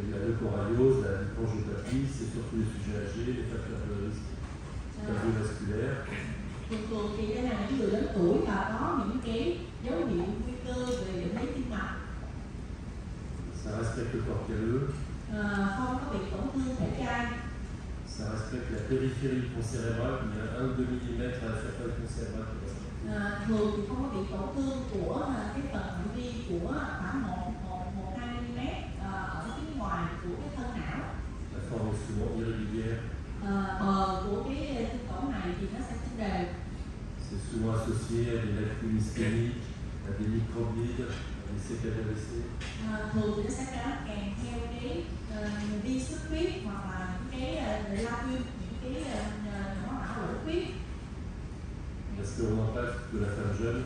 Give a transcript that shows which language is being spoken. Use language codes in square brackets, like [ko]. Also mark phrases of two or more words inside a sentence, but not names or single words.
[fr] de Coraios, la microangiopathie, c'est surtout les sujets âgés, les facteurs de risque cardiovasculaires. [vi] Thường thì đây là những người lớn tuổi và có những cái dấu hiệu nguy cơ về bệnh lý tim mạch. [fr] Ça respecte le corps calleux, [vi] Không có bị tổn thương thể chai. [fr] ça respecte la périphérie du pont cérébral, il y a 1-2 mm à la surface du pont cérébral qui respecte. [vi] Thường thì không có bị tổn thương của cái phần phạm vi của khoảng 1-2 mm ở phía ngoài của cái thân não. [fr] La forme est souvent irrégulière, [vi] Bờ của cái thương tổn này thì nó sẽ không đều. [fr] c'est souvent associé à des lacunes ischémiques, à des microblides, à des séquelles AVC. [vi] Thường thì nó sẽ kèm theo cái vi xuất huyết hoặc là những cái lacune, những cái nhỏ não lỗ huyết. [fr] La sclérose de la femme jeune,